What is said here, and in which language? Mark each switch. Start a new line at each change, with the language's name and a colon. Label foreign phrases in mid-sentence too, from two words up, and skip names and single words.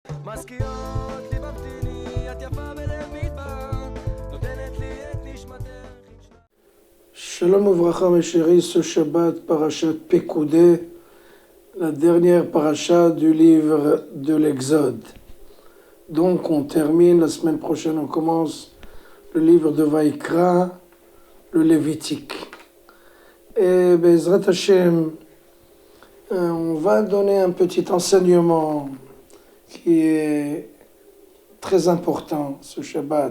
Hebrew: מזכירות לי ממתיני, את יפה בלב מדבר, נותנת לי את נשמתך. שלום וברכה
French: mes chéris, ce Shabbat, Parashat Pekudé, la dernière paracha du livre de l'Exode. Donc on termine, la semaine prochaine on commence le livre de Vaïkra, le Lévitique. Et
Hebrew: בעזרת השם,
French: on va donner un petit enseignement qui est très important ce Shabbat.